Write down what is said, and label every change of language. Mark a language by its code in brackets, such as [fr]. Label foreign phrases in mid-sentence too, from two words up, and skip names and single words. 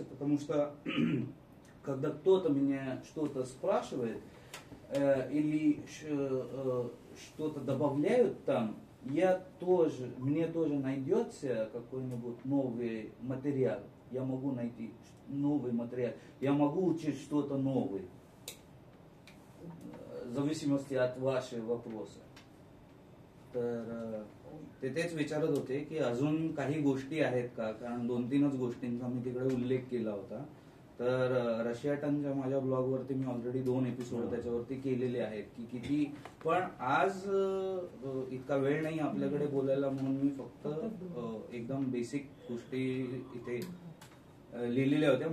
[ru] Потому что когда кто-то меня что-то спрашивает или что-то добавляют там, мне тоже найдется какой-нибудь новый материал. Я могу найти новый материал. Я могу учить что-то новое. В зависимости от ваших वопроसं. [mr] तर ते तेच विचारत होते की अजून काही गोष्टी आहेत का, कारण 2-3च गोष्टींचा मी तिकडे उल्लेख केला होता. तर रशिया टनच्या माझ्या ब्लॉगवरती मी ऑलरेडी 2 एपिसोड त्याच्यावरती केलेले आहेत की किती, पण आज इतका वेळ नाही आपल्याकडे बोलायला, म्हणून मी फक्त एकदम बेसिक गोष्टी इथे लिहिलेल्या होत्या.